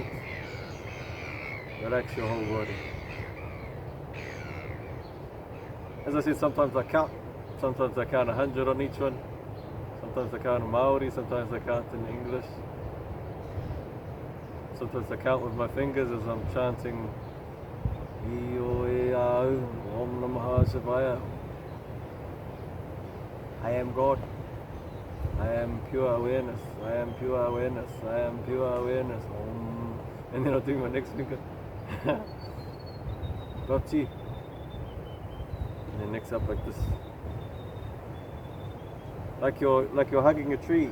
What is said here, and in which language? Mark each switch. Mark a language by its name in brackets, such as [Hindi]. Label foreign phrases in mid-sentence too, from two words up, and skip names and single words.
[English] Relax your whole body. As I said, sometimes I count 100 on each one. Sometimes I count in Maori, sometimes I count in English. Sometimes I count with my fingers as I'm chanting [Māori] Io e au, [Sanskrit] Om Namaha Shivaya. [English] I am God. I am pure awareness, I am pure awareness, I am pure awareness. And then I'll do my next finger. Gotchi. And then next up like this. Like you're hugging a tree.